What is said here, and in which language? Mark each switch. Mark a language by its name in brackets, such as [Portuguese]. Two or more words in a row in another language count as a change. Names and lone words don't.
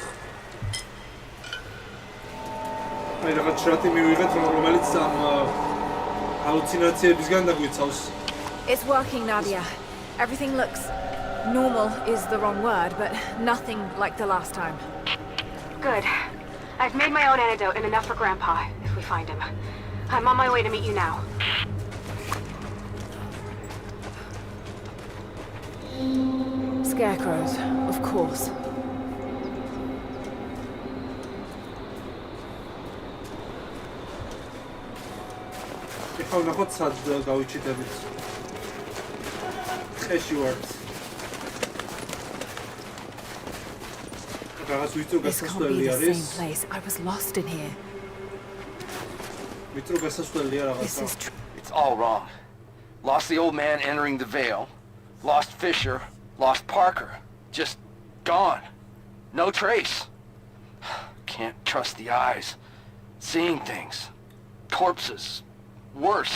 [Georgian] აი რაღაც შრატი მივიღეთ, რომელიც ამ ჰალუცინაციებისგან დაგვიცავს. [English] It's working, Nadia. Everything looks normal is the wrong word, but nothing like the last time. Good. I've made my own antidote and enough for Grandpa, if we find him. I'm on my way to meet you now. Scarecrows, of course. [Georgian] ეხლა ნახოთ სად გავიჩიტებით. ხეში ვართ. რაღაც ვიწრო გასასვლელი არის. [English] I was lost in here. [Georgian] ვიწრო გასასვლელია რაღაცა. [English] It's all wrong. Lost the old man entering the Vale. Lost Fisher. Lost Parker. Just gone. No trace. Can't trust the eyes. Seeing things. Corpses. Worse.